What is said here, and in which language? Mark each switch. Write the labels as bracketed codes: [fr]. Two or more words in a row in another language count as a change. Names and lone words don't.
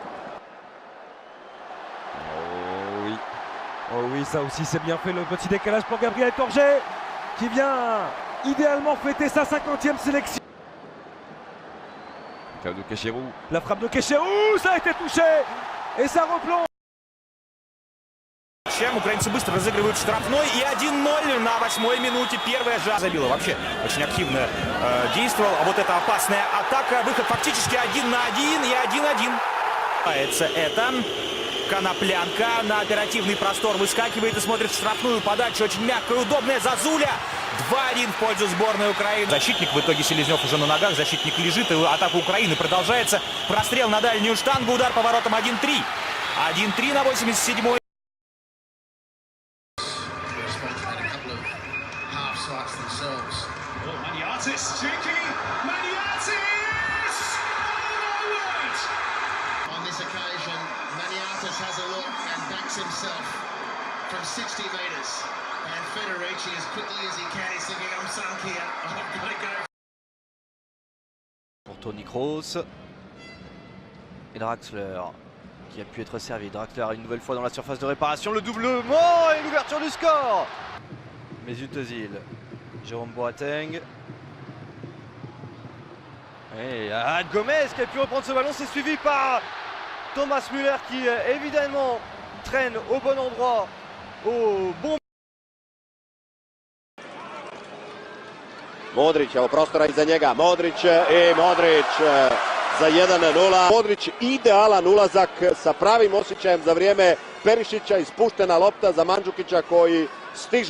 [fr] Oh oui, ça aussi c'est bien fait, le petit décalage pour Gabriel Torget qui vient idéalement fêter sa 50e sélection. De Kecherou. La frappe de Kecherou, ça a été touché et ça replonge. [ru] Украинцы быстро разыгрывают штрафной и 1-0 на 8-й минуте. Первая же забила. Вообще очень активно действовал. А вот эта опасная атака. Выход фактически 1 на 1 и 1-1. Это Коноплянка на оперативный простор выскакивает и смотрит в штрафную подачу. Очень мягкая, удобная. Зазуля. 2-1 в пользу сборной Украины. Защитник в итоге Селезнев уже на ногах. Защитник лежит. И атака Украины продолжается. Прострел на дальнюю штангу. Удар по воротам 1-3. 1-3 на 87-й. [en] On this occasion, Maniatis has a look and backs himself from 60 metres. And Federici, as quickly as he can, is thinking, I'm sunk here. I've got to go. [fr] Pour Tony Kroos. Et Draxler qui a pu être servi. Draxler une nouvelle fois dans la surface de réparation. Le doublement et l'ouverture du score. Mesut Özil. Jérôme Boateng. Et Gomez qui a pu reprendre ce ballon, c'est suivi par Thomas Müller qui évidemment traîne au bon endroit, au bon. [hr] Modrić, evo prostora iza njega, Modrić i Modrić za 1-0. Modrić idealan ulazak sa pravim osjećajem za vrijeme Perišića, ispuštena lopta za Mandžukića koji stiže.